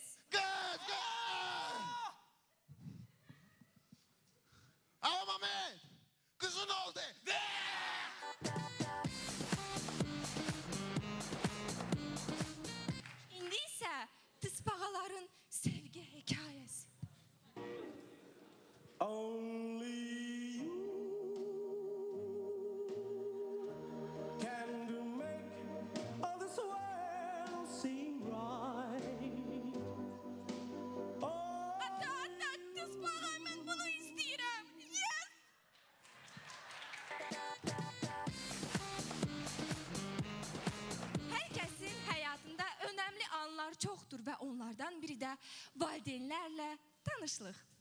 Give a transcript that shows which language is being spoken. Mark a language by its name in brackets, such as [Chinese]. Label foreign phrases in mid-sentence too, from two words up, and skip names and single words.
[Turkish] Qız, qız. Ama Mehmet, kızın oldu. [Azerbaijani] İndi isə Tısbağaların sevgi hekayəsi. [English] Only you can make all this world seem right. Oh, [Azerbaijani] Hatta Tısbağa, mən bunu istəyirəm. [English] Yes! [Azerbaijani] Hər kəsin həyatında önəmli anlar çoxdur və onlardan biri də valideynlərlə tanışlıq.